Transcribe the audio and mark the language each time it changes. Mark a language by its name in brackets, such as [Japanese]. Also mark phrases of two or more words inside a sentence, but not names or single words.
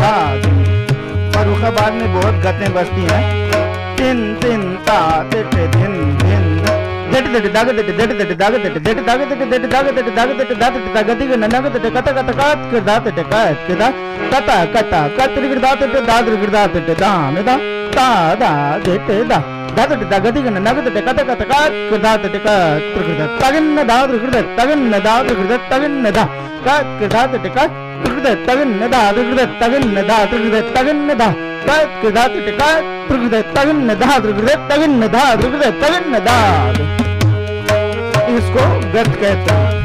[Hindi] फर्रुखाबाद में बहुत गतें बजती हैं। तिन तिन ता तिटे दिन दिन दट दट दाग दट दट दट दाग दट दट दाग दट दट दाग दट दाग दट दाग दट दाग दट ननग दट कत कत कात के दात दट कात के दा कता कता कत रि दात दट दाद रि दात दट दान दा ता दा दट दा दात दट दाग दट ननग दट कत कत कात के दात दट कात रि दात तगन दाद रि दात तगन दाद रि दात तगन दा कात के दात दट कात रि दात तगन दाद रि दात तगन दाद रि दात तगन दा कात के दात दट कात रि दात तगन दाद रि दात तगन दाद रि दात तगन दाद। इसको गत कहते हैं।